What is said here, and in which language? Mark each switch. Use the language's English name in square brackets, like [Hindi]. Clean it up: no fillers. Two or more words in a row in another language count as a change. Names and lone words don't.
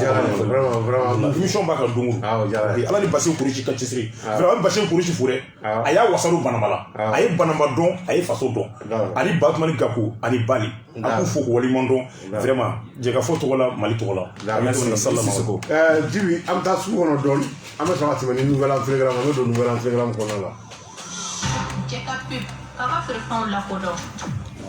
[Bambara] émission b'a kan don o don Ala ni Basiru Kurusi ka cɛsiri vraiment Basiru Kurusi fo dɛ a y'a wasaru banama la a ye banama dɔn a ye faso dɔn ani Batumani Gaku ani Bali a k'u fo k'u waleɲuman dɔn vraiment jɛgɛfɔ tɔgɔ la Mali tɔgɔ la Jibi an bɛ taa sugu kɔnɔ dɔɔni an bɛ sɔrɔ ka tɛmɛ ni nouvelle en télégramme an bɛ don nouvelle en télégramme kɔnɔna la. Jɛka pub k'a ka feerefɛnw lakodɔn.